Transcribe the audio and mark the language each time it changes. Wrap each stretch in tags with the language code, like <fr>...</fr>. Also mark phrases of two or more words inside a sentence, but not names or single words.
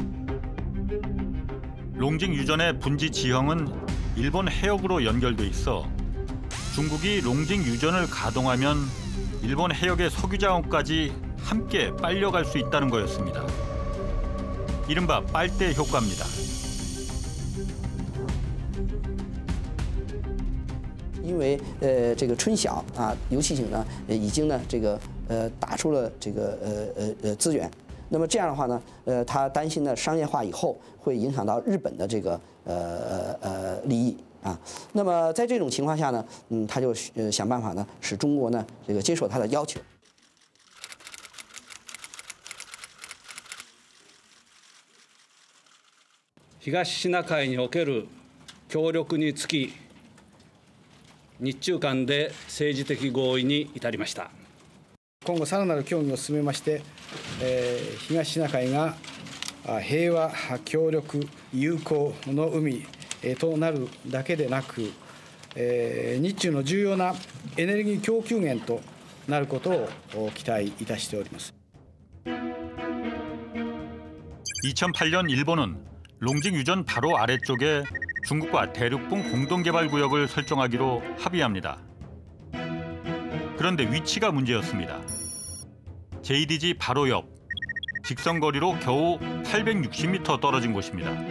<ko>롱징 유전의 분지 지형은 일본 해역으로 연결돼 있어 중국이 롱징 유전을 가동하면 일본 해역의 석유 자원까지 함께 빨려갈 수 있다는 거였습니다. 이른바 빨대 효과입니다.</ko> <zh>因为这个春晓啊，油气井呢已经呢打出了资源，那么这样的话呢，他担心呢商业化以后会影响到日本的利益啊。那么在这种情况下呢，他就想办法呢使中国呢接受他的要求。</zh> <ja>東シナ海における協力につき日中間で政治的合意に至りました。今後さらなる協議を進めまして、東シナ海が平和、協力、友好の海となるだけでなく、日中の重要なエネルギー供給源となることを期待いたしております。</ja> <ko>2008년 일본은 롱징 유전 바로 아래쪽에 중국과 대륙붕 공동개발구역을 설정하기로 합의합니다. 그런데 위치가 문제였습니다. JDG 바로 옆, 직선거리로 겨우 860m 떨어진 곳입니다.</ko>